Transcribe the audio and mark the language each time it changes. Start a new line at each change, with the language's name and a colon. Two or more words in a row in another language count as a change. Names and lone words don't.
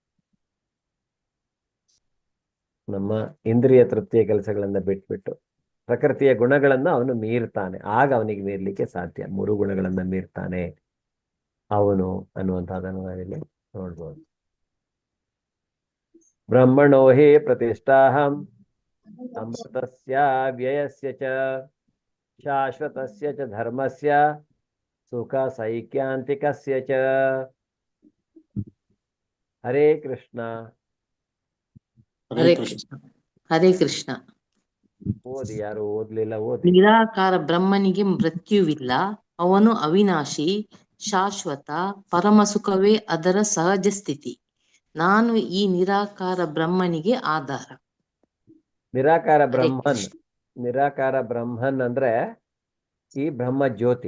Kannada: ನಮ್ಮ ಇಂದ್ರಿಯ ತೃಪ್ತಿಯ ಕೆಲಸಗಳನ್ನ ಬಿಟ್ಬಿಟ್ಟು ಪ್ರಕೃತಿಯ ಗುಣಗಳನ್ನ ಅವನು ಮೀರ್ತಾನೆ. ಆಗ ಅವನಿಗೆ ಮೀರ್ಲಿಕ್ಕೆ ಸಾಧ್ಯ. 3 ಗುಣಗಳನ್ನ ಮೀರ್ತಾನೆ ಅವನು ಅನ್ನುವಂಥದ್ದನ್ನು ನಾವಿಲ್ಲಿ ನೋಡ್ಬೋದು.
Sanskrit: ಬ್ರಹ್ಮಣೋ ಹೇ ಪ್ರತಿಷ್ಠಾಹಂ ಅಮೃತಸ್ಯ ವ್ಯಯಸ್ಯ ಚ ಶಾಶ್ವತಸ್ಯ ಚ ಧರ್ಮಸ್ಯ ಸುಖ ಸೈಕ್ಯಾಂತಿಕಸ್ಯ ಚ. ಹರೇ ಕೃಷ್ಣ. ಹರೇ ಕೃಷ್ಣ. ಹರೇ ಕೃಷ್ಣ.
Kannada: ಓದಿ, ಯಾರು ಓದ್ಲಿಲ್ಲ ಓದಿ. ನಿರಾಕಾರ ಬ್ರಹ್ಮನಿಗೆ ಮೃತ್ಯುವಿಲ್ಲ, ಅವನು ಅವಿನಾಶಿ, ಶಾಶ್ವತ, ಪರಮ ಸುಖವೇ ಅದರ ಸಹಜ ಸ್ಥಿತಿ. ನಾನು ಈ ನಿರಾಕಾರ ಬ್ರಹ್ಮನಿಗೆ ಆಧಾರ. ನಿರಾಕಾರ ಬ್ರಹ್ಮನ್, ನಿರಾಕಾರ ಬ್ರಹ್ಮನ್ ಅಂದ್ರೆ ಈ ಬ್ರಹ್ಮ ಜ್ಯೋತಿ.